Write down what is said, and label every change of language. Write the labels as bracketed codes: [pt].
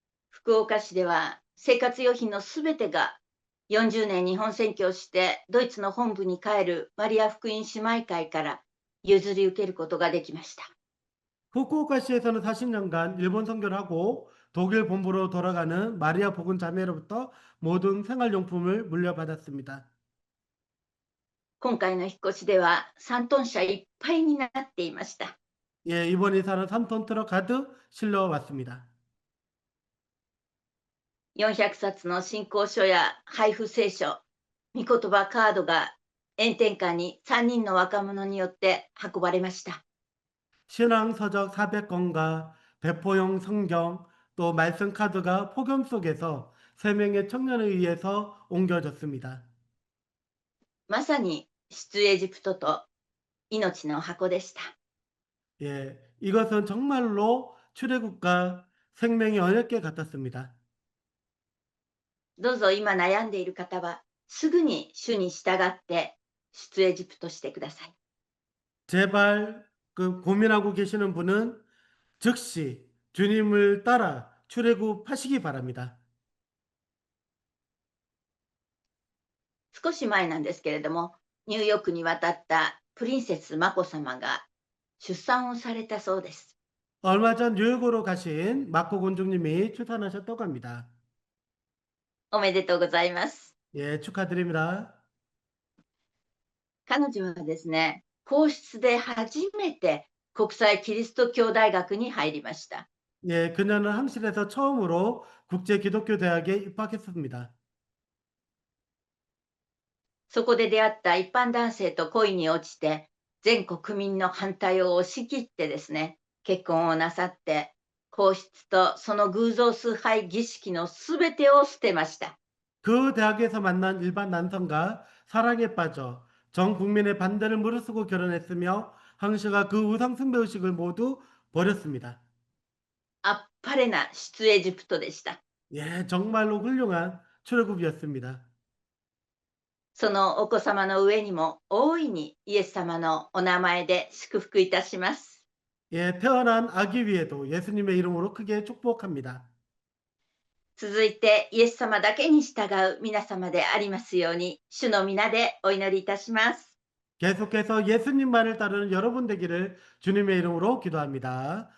[ja] 福岡市では生活用品のすべてが40年日本宣教してドイツの本部に帰るマリア福音姉妹会から譲り受けることができました。 [ko] 후쿠오카시에서는 40년간 일본 선교를 하고 독일 본부로 돌아가는 마리아 복음 자매로부터 모든 생활용품을 물려받았습니다. [ja] 今回の引っ越しでは3トン車いっぱいになっていました。 [ko] 예, 이번 이사는 3톤 트럭 가득 실려 왔습니다. [ja] 400冊の信仰書や配布聖書、御言葉カードが炎天下に3人の若者によって運ばれました。 [ko] 신앙 서적 400권과 배포용 성경 또 말씀 카드가 폭염 속에서 3명의 청년에 의해서 옮겨졌습니다. [ja] まさに出エジプトと命の箱でした。 [ko] 예, 이것은 정말로 출애굽과 생명의 언약궤 같았습니다. [ja] どうぞ今悩んでいる方はすぐに主に従って出エジプトしてください。 [ko] 제발 그 고민하고 계시는 분은 즉시 주님을 따라 출애굽하시기 바랍니다. [ja] 少し前なんですけれども、ニューヨークに渡ったプリンセスマコ様が出産をされたそうです。 [ko] 얼마 전 뉴욕으로 가신 마코 공주님이 출산하셨다고 합니다. [ja] おめでとうございます。 [ko] 예, 축하드립니다. [ja] 彼女はですね、皇室で初めて国際キリスト教大学に入りました。 [ko] 예, 그녀는 항실에서 처음으로 국제기독교대학에 입학했습니다. [ja] そこで出会った一般男性と恋に落ちて、全国民の反対を押し切ってですね、結婚をなさって、皇室とその偶像崇拝儀式のすべてを捨てました。 [ko] 그 대학에서 만난 일반 남성과 사랑에 빠져 전 국민의 반대를 무릅쓰고 결혼했으며 항시가 그 우상 숭배의식을 모두 버렸습니다. [ja] あっぱれな出エジプトでした。 [ko] 예, 정말로 훌륭한 출애굽이었습니다. [ja] そのお子様の上にも大いにイエス様のお名前で祝福いたします。 [ko] 예, 태어난 아기 위에도 예수님의 이름으로 크게 축복합니다. [ja] 続いてイエス様だけに従う皆様でありますように、主の皆でお祈りいたします。 [ko] 계속해서 예수님만을 따르는 여러분 되기를 주님의 이름으로 기도합니다.